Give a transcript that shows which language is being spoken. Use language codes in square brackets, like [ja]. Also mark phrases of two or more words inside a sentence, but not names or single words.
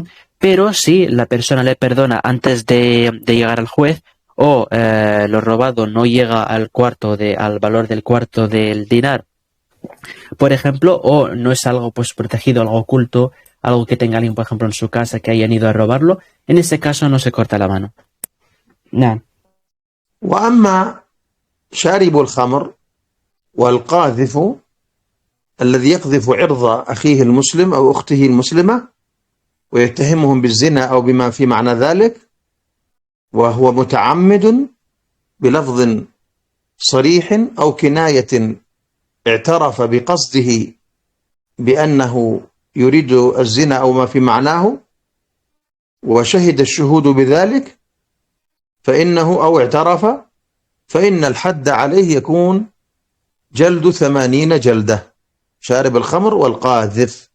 [es] Pero si la persona le perdona antes de llegar al juez o lo robado no llega al valor del cuarto del dinar, por ejemplo, o no es algo pues protegido, algo oculto, algo que tenga alguien, por ejemplo, en su casa que hayan ido a robarlo, en ese caso no se corta la mano. [ar] نعم. وأما شارب الخمر والقاذف الذي يقذف عرض أخيه المسلم أو أخته المسلمة ويتهمهم بالزنا أو بما في معنى ذلك وهو متعمد بلفظ صريح أو كناية اعترف بقصده بأنه يريد الزنا أو ما في معناه وشهد الشهود بذلك فإنه أو اعترف فإن الحد عليه يكون جلد 80 جلدة شارب الخمر والقاذف.